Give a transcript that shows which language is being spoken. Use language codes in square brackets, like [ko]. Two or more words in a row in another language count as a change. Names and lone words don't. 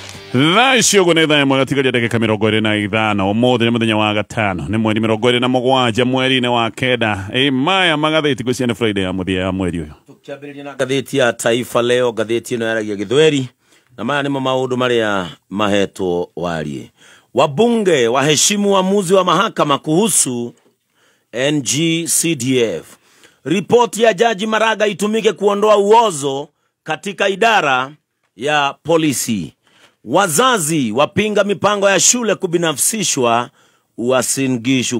[ki] Thacio gunetha mwagatigaria ndagika 25 umuthi ni muthenya wa gatano ni mweri 27 mweri-ini wa kenda maya magatheti gwiciana Friday ya muthia ya mweri uyu tukiambiriria na gatheti ya Taifa Leo. Gatheti ino yaragia Githweri na maya nimo maundu maria mahetwo warie. [sw] Wabunge waheshimu uamuzi wa mahakama kuhusu NG-CDF. Ripoti ya Jaji Maraga itumike kuondoa uozo katika idara ya polisi. Wazazi wapinga mipango ya shule kubinafsishwa Uasin Gishu.